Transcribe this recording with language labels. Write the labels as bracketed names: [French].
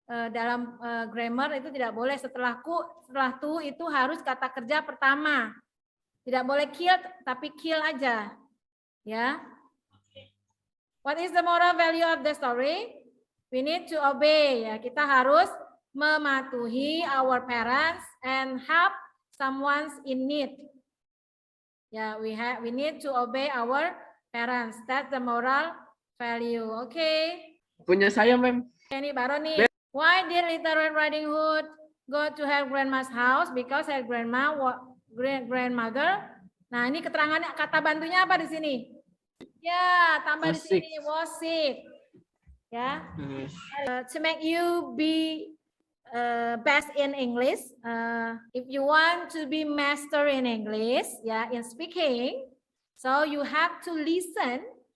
[Indonesian] Dalam grammar itu tidak boleh setelah to itu harus kata kerja pertama. Tidak boleh kill, tapi kill aja, ya. [English] What is the moral value of the story? We need to obey, ya. [Indonesian] Kita harus mematuhi [English] our parents and help someone in need. Yeah, we need to obey our parents. That's the moral value. Okay. [Indonesian] Punya saya, Mem. Ini baru nih. [English] Why did Little Red Riding Hood go to her grandma's house? Because her grandmother. [Indonesian] Nah, ini keterangannya, kata bantunya apa di sini? Ya, tambah di sini [English] was sick. [Indonesian] Ya. [English] To make you be best in English, if you want to be master in English, yeah, in speaking, so you have to listen.